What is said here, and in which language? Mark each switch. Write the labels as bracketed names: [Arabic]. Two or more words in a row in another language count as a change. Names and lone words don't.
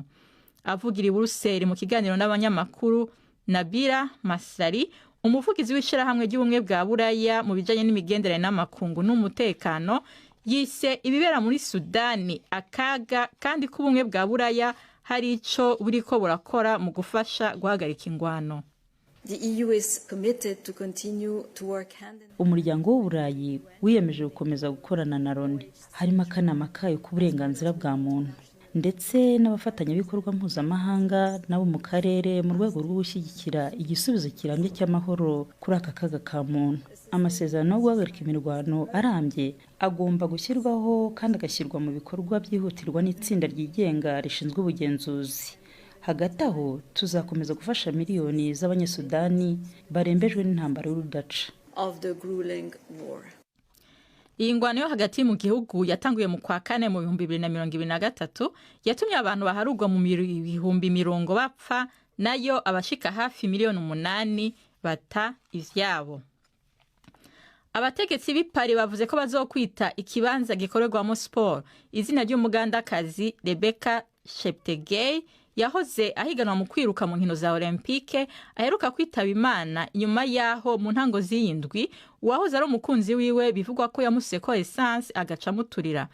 [Rundi] Avugira i Buruseli mu kiganiro n'abanyamakuru, Nabila Masari, umuvugizi w'ishirahamwe ry'ubumwe bwa Buraya mu bijanye n'imigenderanire n'amakungu n'umutekano, yise ibibera muri Sudani akaga kandi ko ubumwe bwa Buraya hari ico buriko burakora mu gufasha guhagarika ingwano. [Kinyarwanda] Umuryango w'Uburayi wiyemeje gukomeza gukorana na Loni, harimo akanama kayo k'uburenganzira bwa muntu ndetse n'abafatanyabikorwa mpuzamahanga nabo mu karere mu rwego rwo gushyigikira igisubizo kirambye cy'amahoro kuri aka kaga ka muntu. Amasezerano yo guhagarika imirwano arambye agomba gushyirwaho kandi agashyirwa mu bikorwa byihutirwa n'itsinda ryigenga rishinzwe ubugenzuzi. Hagati aho tuzakomeza gufasha miliyoni z'abanyesudani barembejwe n'intambara y'urudaca. [Rundi] Iyi ngwano yo hagati mu gihugu yatanguye mu kwa kane mu 2023 yatumye abantu baharugwa mu bihumbi 100 bapfa, nayo abashika hafi 8,000,000 bata ivyabo. Abategetsi b'Ipari bavuze ko bazokwita ikibanza gikorerwamo sport izina ry'umugandakazi Rebecca Cheptegei yahoze ahiganwa mu kwiruka mu nkino za Olympique, aheruka kwitaba Imana inyuma yaho mu ntango z'indwi uwahoze ari umukunzi wiwe bivugwa ko yamuseko essence agaca muturira.